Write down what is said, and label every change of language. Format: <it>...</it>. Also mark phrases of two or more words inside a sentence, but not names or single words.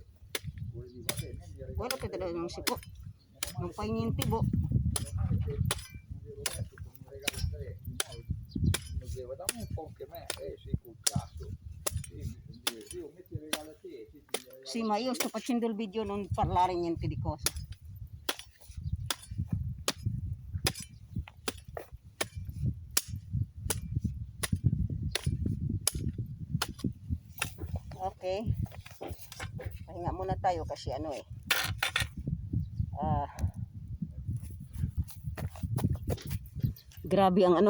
<it>Quello che non si può, non fai niente, boh. Dammi un po' anche me, sì, col cazzo. Io metti il regalo a te. Sì, ma io sto facendo il video, non parlare niente di cosa. Okay.</it> <tl>Pahinga muna tayo kasi ano eh. Grabe ang ano.</tl>